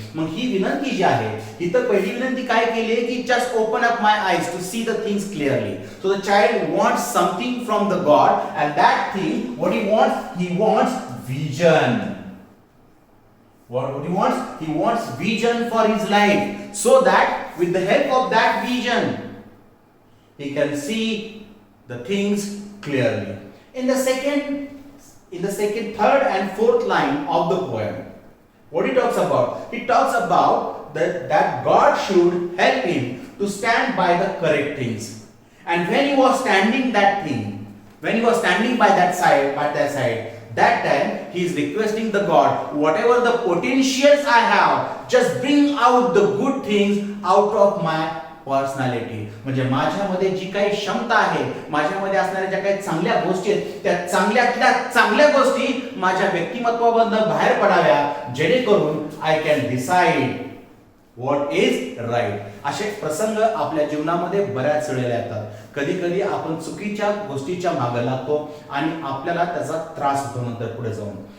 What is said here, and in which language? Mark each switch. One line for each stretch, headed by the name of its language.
Marathi: मग ही विनंती जी आहे, ही तर पहिली विनंती काय केली आहे की just open up my eyes to see the things clearly.
English: So the child wants something from the God, and that thing what he wants vision. What he wants? He wants vision for his life, so that with the help of that vision, he can see the things clearly. In the second, third, and fourth line of the poem, what he talks about? He talks about that God should help him to stand by the correct things. And when he was standing by that side, that time he is requesting the God, whatever the potentials I have, just bring out the good things out of my personality.
Marathi: म्हणजे माझ्यामध्ये जी काही क्षमता आहे, माझ्यामध्ये असणाऱ्या ज्या काही चांगल्या गोष्टी आहेत, त्या चांगल्यातल्या चांगल्या गोष्टी माझ्या व्यक्तिमत्वामधून बाहेर पडाव्या, जेणेकरून I can decide what is right. असे प्रसंग आपल्या जीवनामध्ये बऱ्याच वेळेला येतात. कधी कधी आपण चुकीच्या गोष्टीच्या मागे लागतो आणि आपल्याला त्याचा त्रास होतो नंतर पुढे जाऊन.